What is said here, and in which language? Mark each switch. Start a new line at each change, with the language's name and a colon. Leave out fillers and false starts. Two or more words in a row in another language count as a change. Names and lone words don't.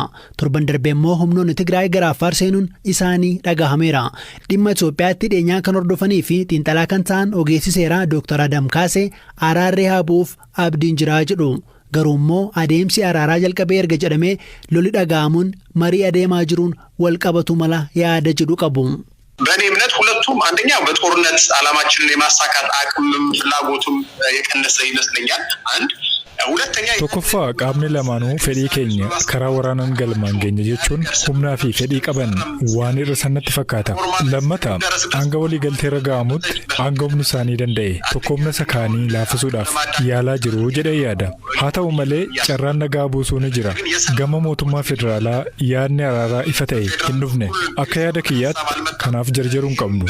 Oromo: Torban darbee immoo humnoonni Tigraay gara Affaar seenuun isaanii dhagahameera. Dhimma Itoophiyaatti dhiyeenyaan kan hordofanii fi xiinxalaa kan ta'an ogeessi seeraa Dr. Adam Kaasee araarri haa bu'uuf abdiin jiraa jedhu. Garuu immoo adeemsi araaraa jalqabee erga jedhamee lolli dhagahamuun marii adeemaa jiruun wal qabatu mala yaada jedhu qabu.
Amharic: በእኔ እምነት ሁለቱም አንደኛ በጦርነት ዓላማችንን የማሳካት አቅምም ፍላጎቱም የቀነሰ ይመስለኛል። አንድ ሁለተኛ
Oromo: tokkoffaa qaamni lamaanuu fedhii keenya karaa waraanaan galmaan geenya jechuun humnaa fi fedhii qaban waan irra sanatti fakkaata. Lammata hanga walii galtee irra ga'amutti hanga humni isaanii danda'e tokkoomna isa kaanii laafisuudhaaf yaalaa jiru jedhee yaada. Haa ta'u malee carraan nagaa buusuu ni jira. Gama mootummaa federaalaa yaadni araaraa ifa ta'e hin dhufne akka yaada kiyyaatti kanaaf jarjaruu hin qabnu.